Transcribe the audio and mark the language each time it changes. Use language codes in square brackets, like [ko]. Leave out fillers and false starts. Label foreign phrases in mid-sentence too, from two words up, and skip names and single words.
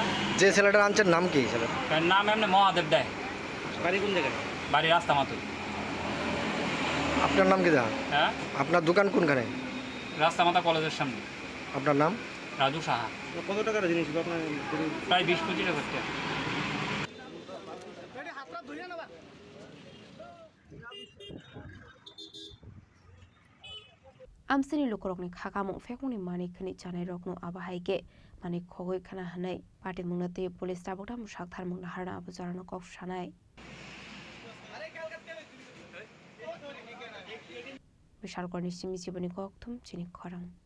[bn] যে ছেলেটার আনছেন নাম কি ছেলেটার নাম এমনি মহাদেব দেয় বাড়ি কোন জায়গায় বাড়ি রাস্তা মাতুই আপনার নাম কি জানেন হ্যাঁ আপনার দোকান কোনখানে রাস্তা মাথা কলেজের সামনে আপনার নাম রাজু সাহা কত টাকার জিনিস আপনার প্রায় 20-25 হাজার টাকা [trp] Amsini Lukorokni Hakamu Fekuni Mani Kani Chane Rokno Abahaike Mani Kogoi Kana Hanai Party Munati Police Tabotam Shaktar Munahara Abuzarano Kok Shanai Vishal Kornishi Misibani Koktum Chini Khorang